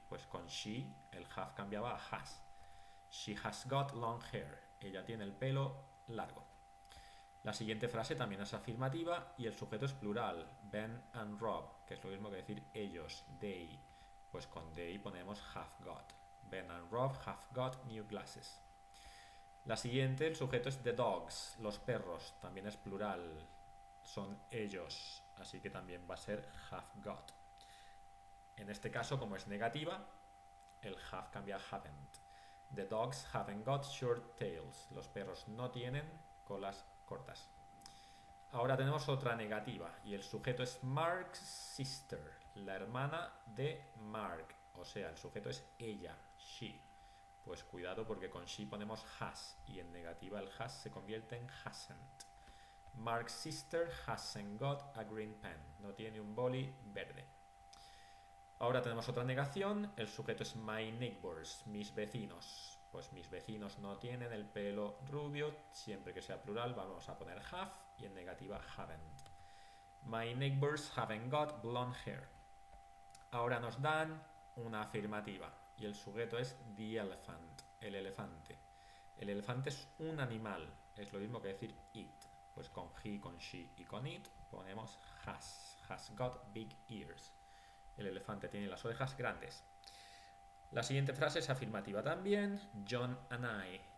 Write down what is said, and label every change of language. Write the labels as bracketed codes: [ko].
[es] Pues con she el have cambiaba a has. [en] She has got long hair. [es] Ella tiene el pelo largo. La siguiente frase también es afirmativa y el sujeto es plural, Ben and Rob, que es lo mismo que decir ellos, they. Pues con they ponemos have got. [en] Ben and Rob have got new glasses. [es] La siguiente, el sujeto es the dogs, los perros, también es plural, son ellos, así que también va a ser have got. En este caso, como es negativa, el have cambia a haven't. [en] The dogs haven't got short tails, [es] los perros no tienen colas cortas. Ahora tenemos otra negativa y el sujeto es Mark's sister, la hermana de Mark, o sea, el sujeto es ella, she. Pues cuidado porque con she ponemos has y en negativa el has se convierte en hasn't. [en] Mark's sister hasn't got a green pen, [es] no tiene un boli verde. Ahora tenemos otra negación, el sujeto es my neighbors, mis vecinos. Pues mis vecinos no tienen el pelo rubio, siempre que sea plural vamos a poner have y en negativa haven't. [en] My neighbors haven't got blonde hair. [es] Ahora nos dan una afirmativa y el sujeto es the elephant, el elefante. El elefante es un animal, es lo mismo que decir it. Pues con he, con she y con it ponemos has got big ears. El elefante tiene las orejas grandes. La siguiente frase es afirmativa también. John and I.